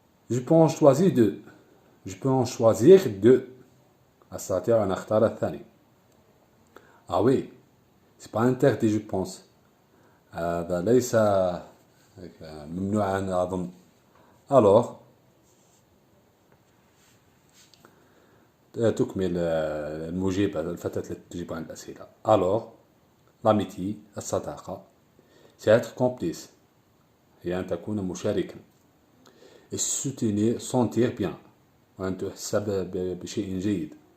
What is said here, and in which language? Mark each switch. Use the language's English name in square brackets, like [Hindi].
[French] je peux en choisir deux، [Arabic] أستطيع أن أختار الثاني. [French] ah oui، c'est pas interdit je pense، [Arabic] هذا ليس ممنوعا أظن. alors تكمل المجيبة، الفتاة التي تجيب عن الأسئلة. [French] alors l'amitié، الصداقة، c'est être complice، [Arabic] هي أن تكون مشاركا. [French] et soutenir، sentir bien، [Arabic] وأن تحس بشيء جيد.